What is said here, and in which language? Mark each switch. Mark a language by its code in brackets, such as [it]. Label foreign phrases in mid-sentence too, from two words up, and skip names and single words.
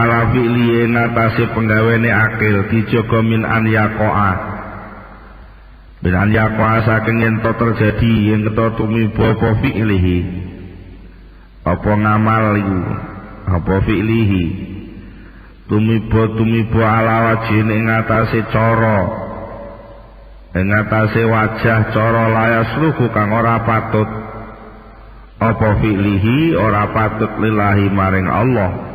[jv] fi'li ing atase penggawene akil dijaga [ar] min an yaqa'a bin an yaqa'a [jv] saking yen to terjadi yen keto tumiba apa fi'lihi apa ngamal iku apa fi'lihi tumiba [ar] ala wajhin [jv] ing atase cara ing atase wajah cara layasluku kang ora patut apa fi'lihi ora patut lillahi maring Allah